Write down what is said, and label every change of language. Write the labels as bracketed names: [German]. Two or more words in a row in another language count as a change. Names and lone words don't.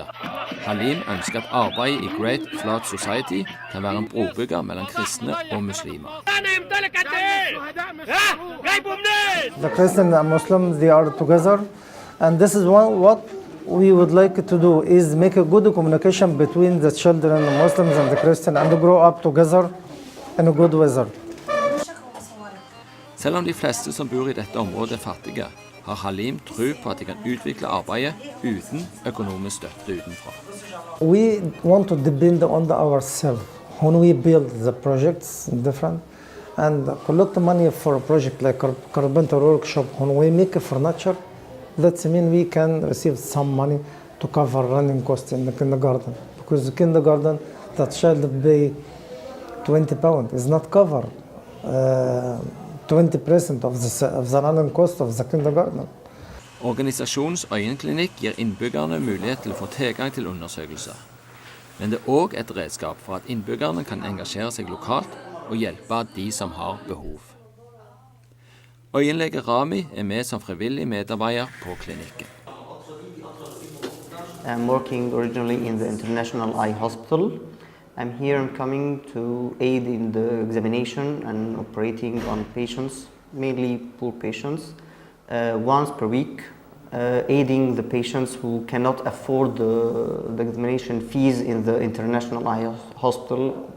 [Norwegian] Halim ønsker at arbeidet i Great Flood Society kan være en brobygger mellom kristne og muslimer. [English] The Christians and Muslims, they are together. And this is what we would like to do, is make a good communication between the children, the Muslims and the Christians, and grow up together in a good weather. [Norwegian] Selv om de fleste som bor i dette området er fattige, har Halim tro på at de kan utvikle arbeidet uten økonomisk støtte utenfra. [English] We want to depend on ourselves when we build the projects different and collect money for a project like carpenter workshop. When we make furniture, that means we can receive some money to cover running costs in the kindergarten. Because the kindergarten, the child pay 20 pounds is not covered. 20% of the running cost of the kindergarten. [Norwegian] Organisasjonens øyenklinikk gir innbyggerne mulighet til å få tilgang til undersøkelser. Men det er også et redskap for at innbyggerne kan engasjere seg lokalt og hjelpe de som har behov. Øyenlege Rami er med som frivillig medarbeider på klinikken. [English] I'm working originally in the International Eye Hospital. I'm coming to aid in the examination and operating on patients, mainly poor patients, once per week, aiding the patients who cannot afford the examination fees in the International Eye Hospital.